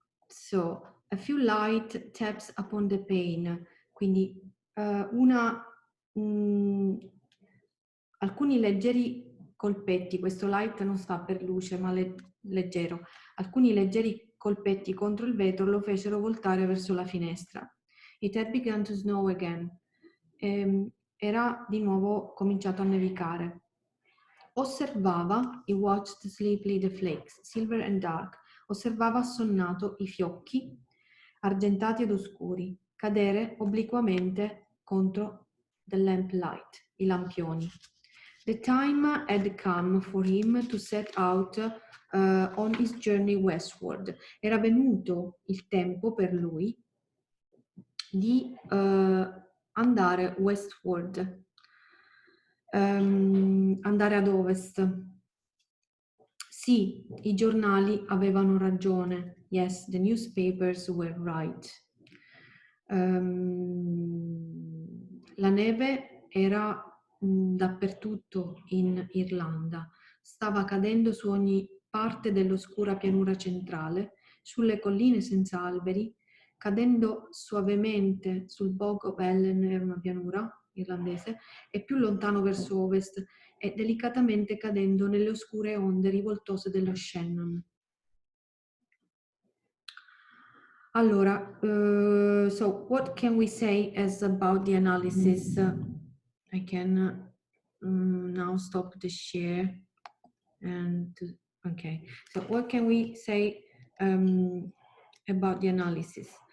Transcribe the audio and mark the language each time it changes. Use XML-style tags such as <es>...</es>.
<it>So,</it> <en>a few light taps upon the pane,</en> <it>quindi alcuni leggeri colpetti, questo light non sta per luce ma leggero, alcuni leggeri colpetti contro il vetro lo fecero voltare verso la finestra.</it> <en>It had begun to snow again.</en> <it>Era di nuovo cominciato a nevicare.</it> <en>Osservava, he watched sleepily the flakes, silver and dark.</en> <it>Osservava assonnato i fiocchi, argentati ed oscuri, cadere obliquamente contro</it> <en>the lamplight,</en> <it>i lampioni.</it> <en>The time had come for him to set out on his journey westward.</en> <it>Era venuto il tempo per lui di andare westward, andare ad ovest. Sì, i giornali avevano ragione.</it> <en>Yes, the newspapers were right.</en> <it>La neve era dappertutto in Irlanda. Stava cadendo su ogni parte dell'oscura pianura centrale, sulle colline senza alberi, cadendo suavemente sul Bog of Ellen, era una pianura irlandese, e più lontano verso ovest, e delicatamente cadendo nelle oscure onde rivoltose dello Shannon.</it> <en>Allora, so what can we say as about the analysis? I can now stop the share and okay. So what can we say about the analysis?</en>